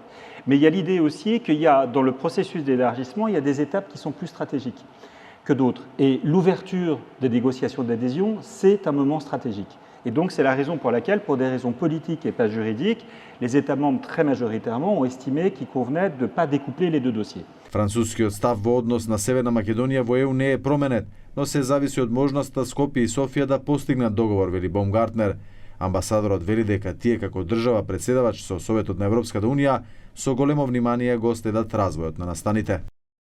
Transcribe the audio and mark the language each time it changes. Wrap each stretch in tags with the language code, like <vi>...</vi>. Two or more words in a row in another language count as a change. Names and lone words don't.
<fr>Mais il y a l'idée aussi qu'il y a, dans le processus d'élargissement, il y a des étapes qui sont plus stratégiques que d'autres. Et l'ouverture des négociations d'adhésion, c'est un moment stratégique. Et donc c'est la raison pour laquelle, pour des raisons politiques et pas juridiques, les États membres très majoritairement ont estimé qu'il convenait de ne pas découpler les deux dossiers.</fr> <mk>Францускиот став во однос на Северна Македонија во ЕУ не е променет, но се зависи од можноста Скопје и Софија да постигнат договор, вели Бомгартнер. Амбасадорот вели дека тие како држава председавач со Советот на Европската Унија со големо внимание го следат развојот на настаните.</mk>